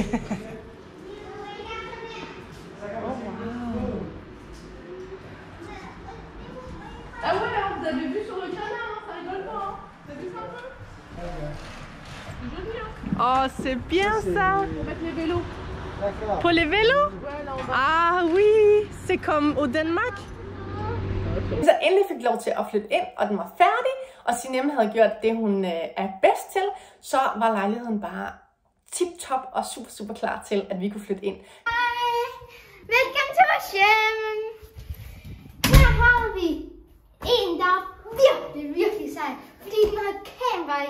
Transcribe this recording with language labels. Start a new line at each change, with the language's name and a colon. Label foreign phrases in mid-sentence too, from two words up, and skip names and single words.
French: Ah ouais, hein, vous avez vu sur le canard, hein, ça rigole pas. Hein. T'as vu ça un peu? C'est joli, hein? Oh, c'est bien ça. Pour mettre les vélos. Pour les vélos? Ouais, là, on va... Ah oui, c'est comme au Danmark.
Danish: Så endelig fik lov til at flytte ind, og den var færdig, og Sinem havde gjort det, hun er bedst til, så var lejligheden bare tip-top og super klar til, at vi kunne flytte ind. Hej, velkommen til vores hjem. Her har vi en, der er virkelig sej, fordi den har kamera i.